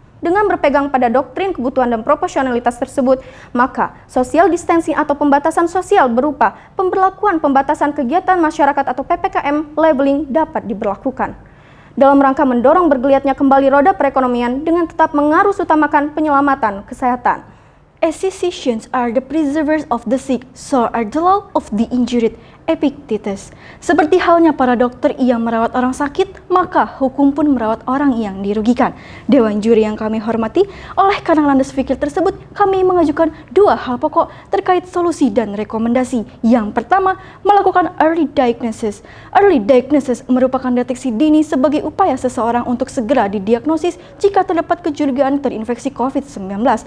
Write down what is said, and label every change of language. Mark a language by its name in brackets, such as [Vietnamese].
[Indonesian] Dengan berpegang pada doktrin kebutuhan dan proporsionalitas tersebut, maka social distancing atau pembatasan sosial berupa pemberlakuan pembatasan kegiatan masyarakat atau PPKM leveling dapat diberlakukan. dalam rangka mendorong bergeliatnya kembali roda perekonomian dengan tetap mengarus utamakan penyelamatan kesehatan. [English] As physicians are the preservers of the sick, so are the law of the injured. Epictetus. [Indonesian] Seperti halnya para dokter yang merawat orang sakit, maka hukum pun merawat orang yang dirugikan. Dewan juri yang kami hormati, oleh karena landas fikir tersebut, kami mengajukan dua hal pokok terkait solusi dan rekomendasi. Yang pertama, melakukan early diagnosis. Early diagnosis merupakan deteksi dini sebagai upaya seseorang untuk segera didiagnosis jika terdapat kecurigaan terinfeksi COVID-19.